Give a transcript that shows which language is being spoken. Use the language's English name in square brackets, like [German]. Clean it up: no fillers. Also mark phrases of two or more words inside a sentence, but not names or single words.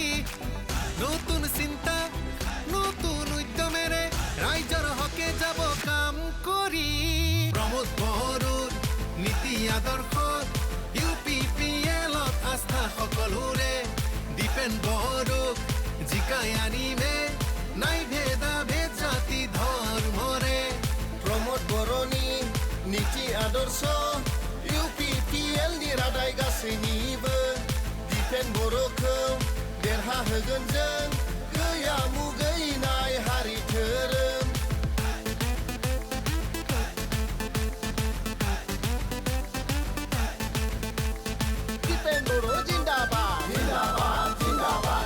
[Assamese] নতুন চিন্তা নতুন উদ্যমেৰে ৰাইজৰ হকে যাব কাম কৰি। প্ৰমোদ বড়োৰ নীতি আদৰ্শত UPPLত আস্থা সকলোৰে। দীপেন বড়োক জিকাই আনিমে নাই ভেদা ভেদ জাতি ধৰ্মৰে। [Bodo] प्रमोद बर'नि नीति आदर्श UPPL नि रादाय गासैनिबो। दीपेन बर'खौ देरहाहोगोन जों गैया मुगैनाय हारि धोरोम। दीपेन बर' जिन्दाबाद, जिन्दाबाद, जिन्दाबाद।